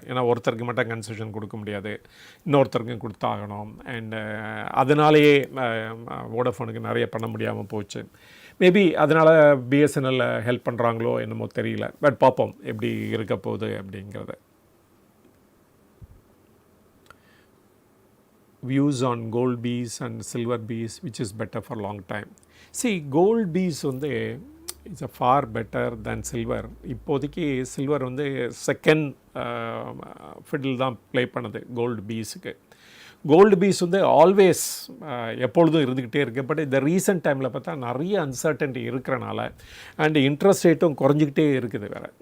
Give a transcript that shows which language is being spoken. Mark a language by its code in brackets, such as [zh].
[ta] ஏன்னா ஒருத்தருக்கு மட்டும் கன்செஷன் கொடுக்க முடியாது, இன்னொருத்தருக்கும் கொடுத்தாகணும். அண்டு அதனாலேயே வோடஃபோனுக்கு நிறைய பண்ண முடியாமல் போச்சு. மேபி அதனால் பிஎஸ்என்எல்ல ஹெல்ப் பண்ணுறாங்களோ என்னமோ தெரியல. பட் பார்ப்போம் எப்படி இருக்க போகுது அப்படிங்கிறத. [en] Views on gold bees and silver bees, which is better for long time. See, gold bees வந்து it's a far better than silver. [ta] இப்போதைக்கு சில்வர் வந்து செகண்ட் ஃபிடில் தான் ப்ளே பண்ணுது கோல்டு பீஸுக்கு. கோல்டு பீஸ் வந்து ஆல்வேஸ் எப்பொழுதும் இருந்துக்கிட்டே இருக்குது. பட் இந்த ரீசெண்ட் டைமில் பார்த்தா நிறைய அன்சர்டன்டி இருக்கிறனால அண்டு இன்ட்ரெஸ்ட் ரேட்டும் குறைஞ்சிக்கிட்டே இருக்குது வேறு.